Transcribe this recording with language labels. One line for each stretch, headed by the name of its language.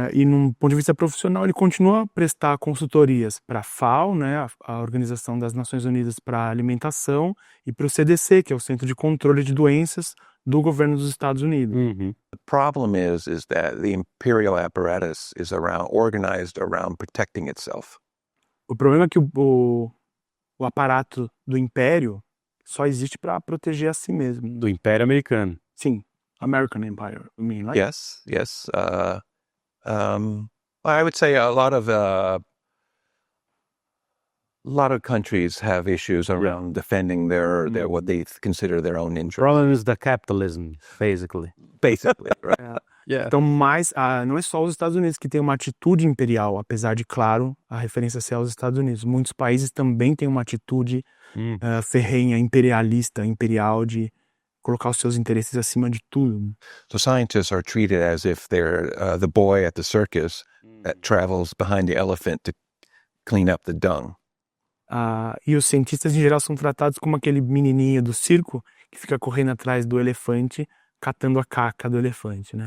Portuguese: E num ponto de vista profissional, ele continua a prestar consultorias para a FAO, né, a Organização das Nações Unidas para a Alimentação, e para o CDC, que é o Centro de Controle de Doenças do governo dos Estados Unidos.
English: The problem is that the imperial apparatus is organized around protecting itself.
Portuguese: O problema é que o aparato do império só existe para proteger a si mesmo. Do Império Americano. Sim,
English: American Empire, I mean, right? Yes. I would say a lot of countries have issues around defending their what they consider their own interests. Problem is the capitalism, basically. Basically, right?
Portuguese: Então, não é só os Estados Unidos que tem uma atitude imperial, apesar de, claro, a referência ser aos Estados Unidos. Muitos países também têm uma atitude ferrenha, imperial, de colocar os seus interesses acima de tudo.
English: So scientists are treated as if they're the boy at the circus that travels behind the elephant to clean up the dung.
Portuguese: E os cientistas, em geral, são tratados como aquele menininho do circo que fica correndo atrás do elefante, catando a caca do elefante, né?